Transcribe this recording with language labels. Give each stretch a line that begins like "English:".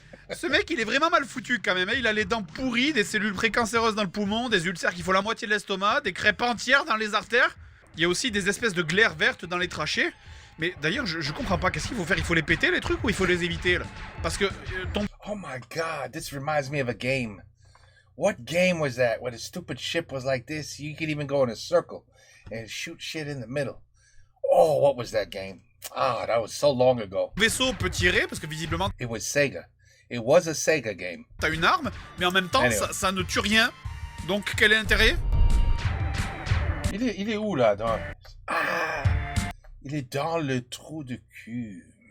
French: Ce mec, il est vraiment mal foutu quand même. Il a les dents pourries, des cellules précancéreuses dans le poumon, des ulcères qui font la moitié de l'estomac, des crêpes entières dans les artères. Il y a aussi des espèces de glaires vertes dans les trachées. Mais d'ailleurs, je comprends pas. Qu'est-ce qu'il faut faire? Il faut les péter, les trucs, ou il faut les éviter, là? Parce que
English: Oh my God, this reminds me of a game. What game was that? Where the stupid ship was like this? You could even go in a circle and shoot shit in the middle. Oh, what was that game? Ah, that was so long ago.
French: Le vaisseau peut tirer, parce que visiblement...
English: It was Sega. It was a Sega game.
French: T'as une arme, mais en même temps, ça ne tue rien. Donc, quel est l'intérêt? Il est où, là? Ah! Il est dans le trou de cul.